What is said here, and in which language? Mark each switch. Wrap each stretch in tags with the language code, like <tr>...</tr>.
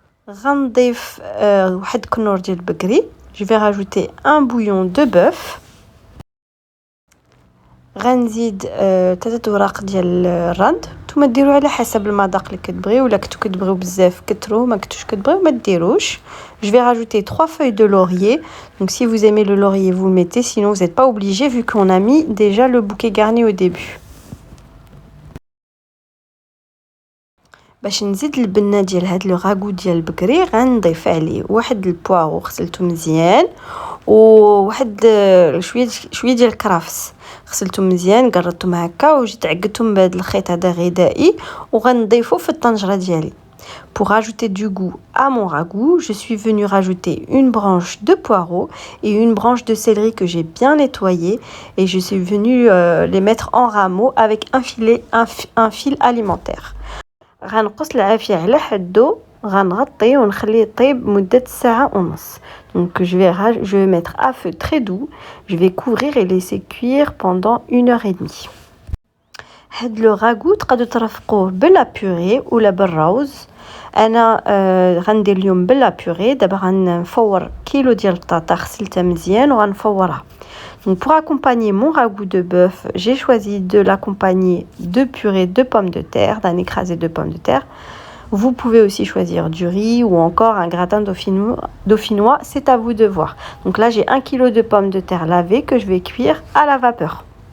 <ar>غنضيف واحد كنور ديال البقري.</ar> <fr>Je vais rajouter un bouillon de bœuf.</fr> <ar>غنزيد 3 اوراق ديال الرند. نتوما ديروا على حسب المذاق اللي كتبغيو، ولا كنتو كتبغيو بزاف كترو، ما كنتوش كتبغيو ما ديروش.</ar> <fr>Je vais rajouter 3 feuilles de laurier. Donc si vous aimez le laurier, vous le mettez, sinon vous n'êtes pas obligé vu qu'on a mis déjà le bouquet garni au début.</fr> <ar>باش نزيد البنه ديال هاد لو راغو ديال البقري غنضيف عليه واحد البواغو غسلته مزيان وواحد شويه ديال الكرافس غسلته مزيان قرطتهم هكا وجيت عقدتهم بهذا الخيط هذا غذائي وغنضيفو في الطنجره ديالي.</ar> <fr>Pour rajouter du goût à mon ragoût, je suis venue rajouter une branche de poireau et une branche de céleri que j'ai bien nettoyé et je suis venue les mettre en rameaux avec un fil alimentaire.</fr> <ar>غنقص العافيه على حدو. غنغطي ونخليه يطيب مدة ساعة ونص.</ar> <fr>Donc je vais mettre à feu très doux. Je vais couvrir et laisser cuire pendant 1 heure et demie.</fr> <ar>هاد لو راغو تقدروا ترافقوه بلا بوري ولا بالروز. انا غندير اليوم بلا بوري. دابا غنفور كيلو ديال البطاطا غسلتها مزيان وغنفورها.</ar> <fr>Donc pour accompagner mon ragoût de bœuf, j'ai choisi de l'accompagner de purée de pommes de terre, d'un écrasé de pommes de terre. Vous pouvez aussi choisir du riz ou encore un gratin dauphinois, c'est à vous de voir. Donc là j'ai 1 kg de pommes de terre lavées que je vais cuire à la vapeur.</fr>